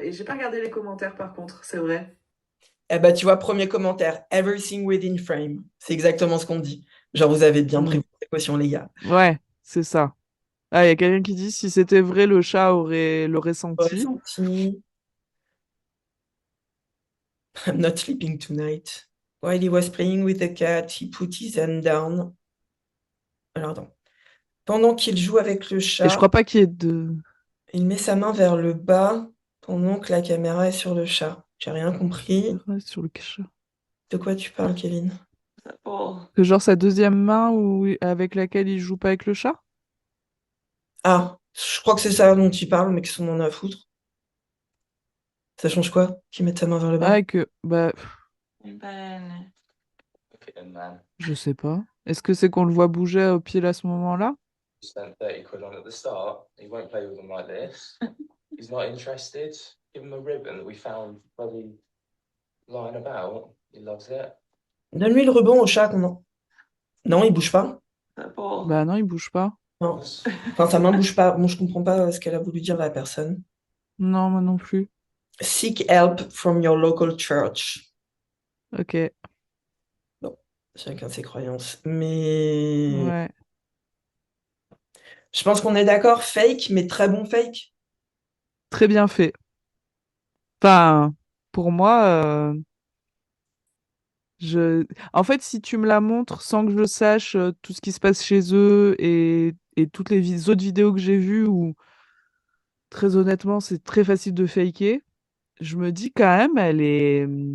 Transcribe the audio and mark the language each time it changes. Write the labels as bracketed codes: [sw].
[fr] Et j'ai pas regardé les commentaires par contre, c'est vrai. Eh ben, tu vois, premier commentaire. [en] Everything within frame. [fr] C'est exactement ce qu'on dit. Genre, vous avez bien pris Mm. vos précautions, les gars. Ouais, c'est ça. Ah, il y a quelqu'un qui dit si c'était vrai, le chat l'aurait senti. Ressenti. [en] I'm not sleeping tonight. While he was playing with the cat, he put his hand down. [fr] Alors, attends. Pendant qu'il joue avec le Et je chat, crois pas qu'il y ait de. il met sa main vers le bas pendant que la caméra est sur le chat. J'ai rien compris. Sur le chat. De quoi tu parles, Kevin? [en] Is that ball? [fr] Que genre sa deuxième main avec laquelle il joue pas avec le chat? Ah, je crois que c'est ça dont tu parles, mais qu'est-ce qu'on en a à foutre? Ça change quoi? Qu'il mette sa main vers le bas? Ah, et que. Bah, Ben. [en] Look at him, man. [fr] je sais pas. Est-ce que c'est qu'on le voit bouger au pied à ce moment-là? [en] You spent 30 quid on at the start. He won't play with them like this. He's not interested. Give him a ribbon that we found bloody lying about. He loves it. [fr] Donne-lui le rebond au chat qu'on a. Non, il bouge pas. [en] Is that ball? [fr] Bah non, il bouge pas. Non. Enfin, sa main bouge pas. Bon, je comprends pas ce qu'elle a voulu dire la personne. Non, moi non plus. [en] Seek help from your local church. [fr] Ok. Bon, chacun ses croyances. Mais Ouais. je pense qu'on est d'accord, fake, mais très bon fake. Très bien fait. Enfin, pour moi, en fait, si tu me la montres sans que je sache tout ce qui se passe chez eux et toutes les autres vidéos que j'ai vues où, très honnêtement, c'est très facile de faker, je me dis quand même, elle est.